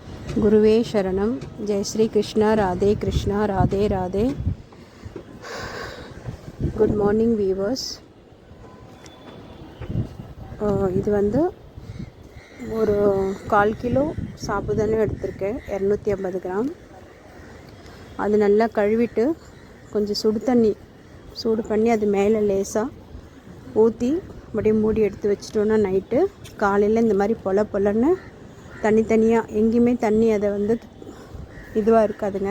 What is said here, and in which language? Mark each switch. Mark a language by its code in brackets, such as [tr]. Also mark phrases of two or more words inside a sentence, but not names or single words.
[hi] गुरुवे शरणम. जय श्री कृष्णा. राधे कृष्णा. राधे राधे. [en] Good morning viewers. [ta] இது வந்து ஒரு 1/4 கிலோ சாபுதானே எடுத்திருக்கேன், 250 கிராம். அது நல்லா கழுவிட்டு கொஞ்சம் சுடு தண்ணி சூடு பண்ணி அது மேலே லேசாக ஊற்றி அப்படியே மூடி எடுத்து வச்சிட்டோன்னா நைட்டு காலையில் இந்த மாதிரி பொலன்னு தனித்தனியாக எங்கேயுமே தண்ணி அதை வந்து இதுவாக இருக்காதுங்க.